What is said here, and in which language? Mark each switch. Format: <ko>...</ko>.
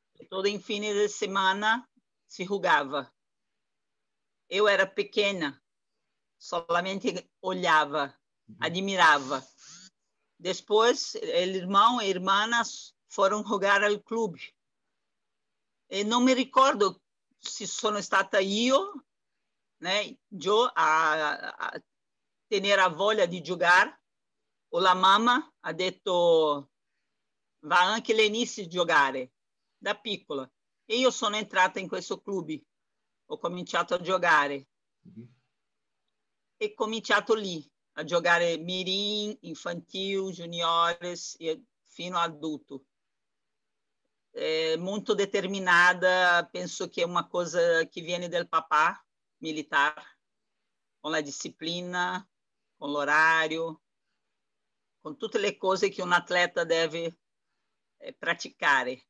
<pt>Todo em fim de semana se jogava. Eu era pequena, solamente olhava, admirava. Depois, o irmão e irmãs foram jogar ao clube. E não me recordo se</pt> <it>sono stata io, né,</it> <pt>a ter a</pt> <it>voglia di giocare, o la mamma ha detto va anche Lenice giocare, da piccola. E io sono entrata in questo club, ho cominciato a giocare e cominciato lì a giocare mirim, infantil, juniores e fino a adulto.</it> <pt>Muito determinada, penso que é uma coisa que vem do papá militar, com a disciplina, com o horário, com todas as coisas que um atleta deve praticar.</pt>